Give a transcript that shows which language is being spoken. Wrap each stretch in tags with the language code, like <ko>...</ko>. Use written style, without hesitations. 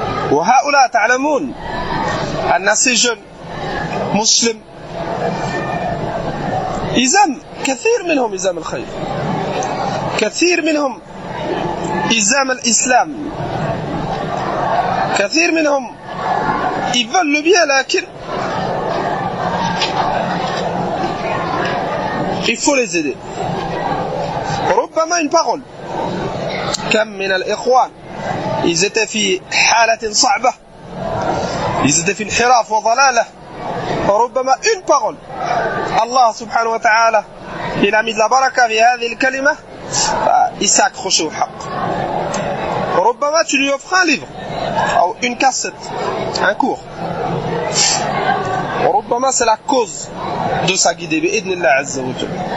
<fr>Wa haoula ta'lamoun anna ces jeunes musulmans, ils aiment,</fr> <ar>كثير منهم</ar> <fr>ils aiment le khayr, كثير منهم ils aiment l'islam, كثير منهم ils veulent le bien, lakin il faut les aider. ربما une parole.</fr> <ar>كم من الإخوان</ar> <fr>ils étaient</fr> <ar>في حالة صعبة, ils étaient في انحراف وضلالة.</ar> <fr>ربما une parole. Allah subhanahu wa ta'ala il a mis de la baraka</fr> <ar>في هذه الكلمة,</ar> <fr>il s'est accroché au haqq. ربما tu lui offres un livre ou une cassette, un cours. ربما c'est la cause de sa guidée</fr> <ar>بإذن الله عز وجل.</ar>